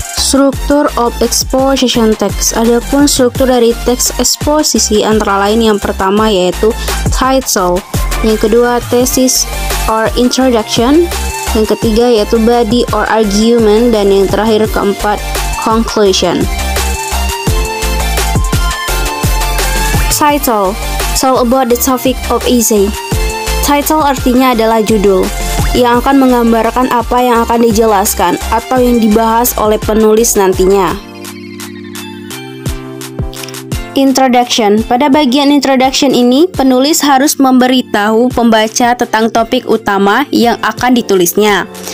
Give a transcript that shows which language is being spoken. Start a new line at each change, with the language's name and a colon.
Indonesian: Struktur of exposition text. Adapun struktur dari teks eksposisi antara lain yang pertama yaitu title, yang kedua thesis or introduction, yang ketiga yaitu body or argument, dan yang terakhir keempat conclusion.
English: Title, tell about the topic of essay.
Indonesian: Title artinya adalah judul yang akan menggambarkan apa yang akan dijelaskan atau yang dibahas oleh penulis nantinya. Introduction. Pada bagian introduction ini, penulis harus memberitahu pembaca tentang topik utama yang akan ditulisnya.